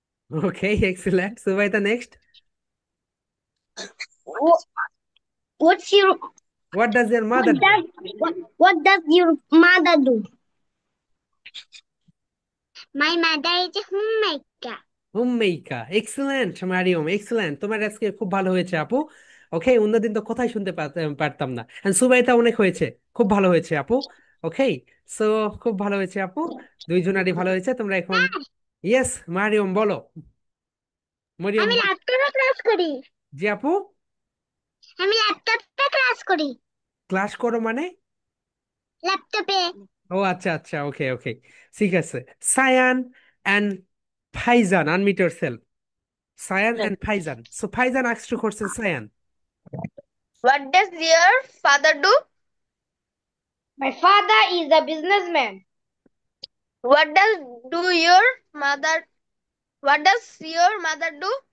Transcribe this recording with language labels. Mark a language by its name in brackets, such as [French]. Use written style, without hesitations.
[English] Okay, excellent. Subaita, next. What's your What does your mother do? what does your mother do? My mother is a homemaker. [Bangla] Homemaker, excellent Maryam, excellent. তোমার আজকে খুব ভালো হয়েছে আপু। ওকে, অন্যদিন তো কথাই শুনতে পারতাম না। এন্ড সুবাইতা অনেক হয়েছে, খুব ভালো হয়েছে আপু। ওকে, সো খুব ভালো হয়েছে আপু, দুইজনারই ভালো হয়েছে। তোমরা এখন ইয়েস মারিয়ম বলো। মরিয়ম আমি ল্যাপটপে ক্লাস করি। জি আপু, আমি ল্যাপটপে ক্লাস করি। ক্লাস করো মানে? ল্যাপটপে। ও আচ্ছা আচ্ছা, ওকে ওকে, ঠিক আছে। Sayan and Faizan, [English] Unmute yourself. Sayan and Faizan. So Faizan asks two questions, Sayan. What does your father do? My father is a businessman. What does do your mother? What does your mother do?